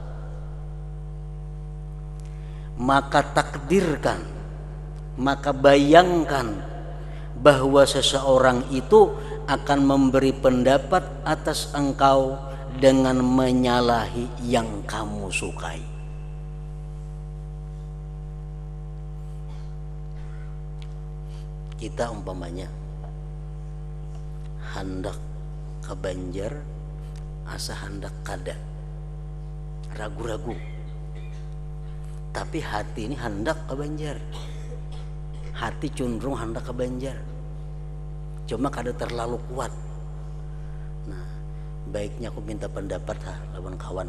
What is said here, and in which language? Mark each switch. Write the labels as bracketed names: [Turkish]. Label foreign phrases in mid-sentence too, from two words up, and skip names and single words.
[Indonesian] maka takdirkan, maka bayangkan bahwa seseorang itu akan memberi pendapat atas engkau dengan menyalahi yang kamu sukai. [Banjar] Kita umpamanya hendak ke Banjar, asa hendak kada, ragu-ragu. [Indonesian] Tapi hati ini hendak ke Banjar. Hati cenderung hendak ke Banjar. [Banjar] Cuma kada terlalu kuat. Nah, baiknya aku minta pendapat lawan kawan.